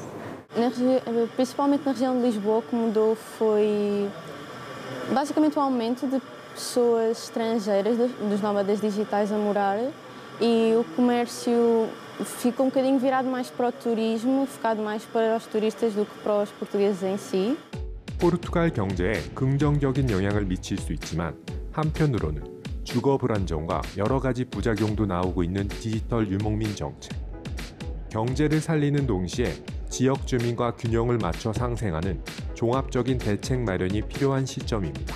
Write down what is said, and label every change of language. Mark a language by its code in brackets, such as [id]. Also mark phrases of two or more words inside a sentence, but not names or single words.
[pt] Principalmente na região de Lisboa, o que mudou foi basicamente o aumento de pessoas estrangeiras, dos nómadas digitais a morar, e o comércio ficou um bocadinho virado mais para o turismo, focado mais para os turistas do que para os portugueses em si. [ko] 포르투갈 경제에 긍정적인 영향을 미칠 수 있지만 한편으로는 주거 불안정과 여러 가지 부작용도 나오고 있는 디지털 유목민 정책. 경제를 살리는 동시에 지역 주민과 균형을 맞춰 상생하는 종합적인 대책 마련이 필요한 시점입니다.